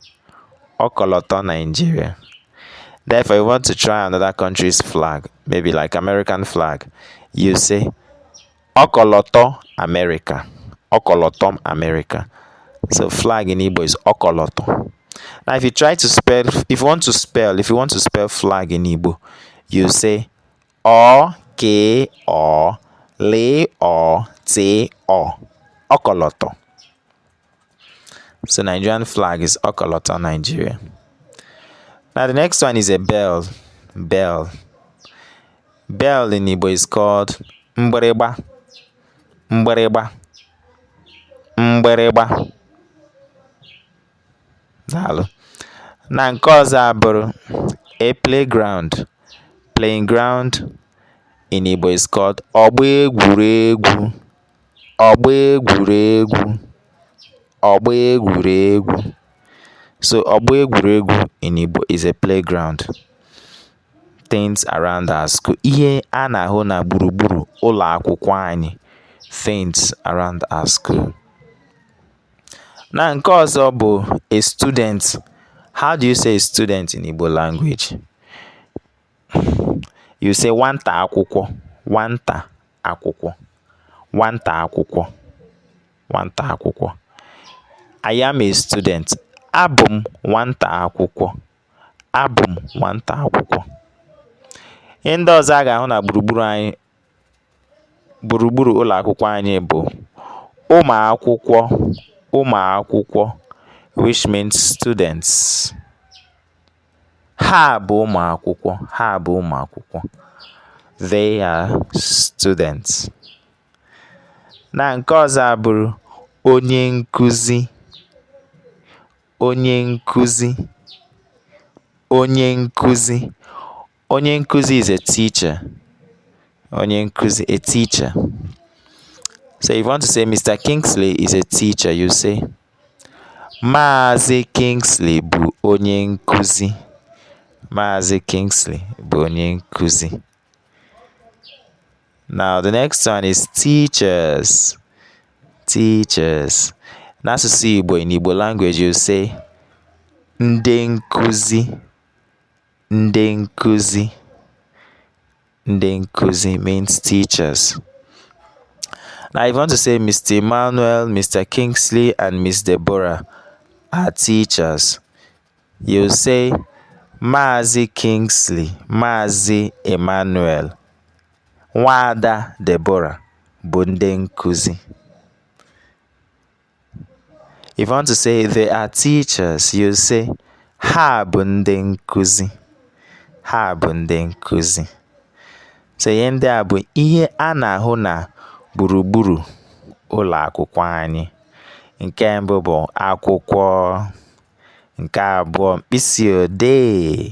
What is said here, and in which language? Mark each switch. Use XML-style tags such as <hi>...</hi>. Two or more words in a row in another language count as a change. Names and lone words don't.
<en>Therefore, if you want to try another country's flag, maybe like American flag, you say Okoloto America.</en> <ig>Ọkọlọtọ America.</ig> <en>So flag in Igbo is ọkọlọtọ. Now if you want to spell flag in Igbo, you say ọ, ke, ọ, le, ọ, te, ọ.</en> <ig>Ọkọlọtọ.</ig> <en>So Nigerian flag is ọkọlọtọ Nigeria. Now the next one is a bell. Bell. Bell in Igbo is called mgbịrịgba.</en> <ig>Mgbịrịgba. Mgbịrịgba. Daalụ. Na nke ọzọ abụrụ</ig> <en>a playground. Playing ground in Igbo is called</en> <ig>ọgba egwuregwu. Ọgba egwuregwu. Ọgba egwuregwu.</ig> <en>So</en> <ig>ọgba egwuregwu</ig> <en>in Igbo is a playground. Things around our school.</en> <ig>Ihe a na-ahụ na gburugburu ụlọ akwụkwọ anyị.</ig> <en>Things around our school.</en> <ig>Na nke ọzọ bụ</ig> <en>a student. How do you say a student in Igbo language? You say</en> <ig>nwata akwụkwọ. Nwata akwụkwọ. Nwata akwụkwọ. Nwata akwụkwọ.</ig> <en>I am a student.</en> <ig>Abụ m nwata akwụkwọ. Abụ m nwata akwụkwọ. Ihe ndị ọzọ a ga-ahụ na gburugburu ụlọ akwụkwọ anyị bụ ụmụ akwụkwọ. Ụmụ akwụkwọ,</ig> <en>which means students.</en> <ig>Ha bụ ụmụ akwụkwọ. Ha bụ ụmụ akwụkwọ.</ig> <en>They are students.</en> <ig>Na nke ọzọ abụrụ onye nkuzi. Onye nkuzi. Onye nkuzi. Onye nkuzi</ig> <en>is a teacher.</en> <ig>Onye nkuzi,</ig> <en>a teacher. So if you want to say Mr. Kingsley is a teacher, you say Maazị Kingsley</en> <ig>bụ onye nkuzi. Maazị Kingsley bụ onye nkuzi.</ig> <en>Now the next one is teachers. Teachers.</en> <ig>N'asụsụ Igbo,</ig> <en>in Igbo language, you say</en> <ig>ndị nkuzi. Ndị nkuzi. Ndị nkuzi</ig> <en>means teachers. Now, if you want to say Mr. Emmanuel, Mr. Kingsley, and Miss Deborah are teachers, you say Maazị Kingsley, Maazị Emmanuel, Nwada Deborah</en> <ig>bụ ndị nkuzi.</ig> <en>If you want to say they are teachers, you say</en> <ig>ha bụ ndị nkuzi. Ha bụ ndị nkuzi. So ihe ndị a bụ ihe a na-ahụ na gburugburu ụlọ akwụkwọ anyị. Nke mbụ bụ akwụkwọ. Nke abụọ mkpịsị odee.</ig>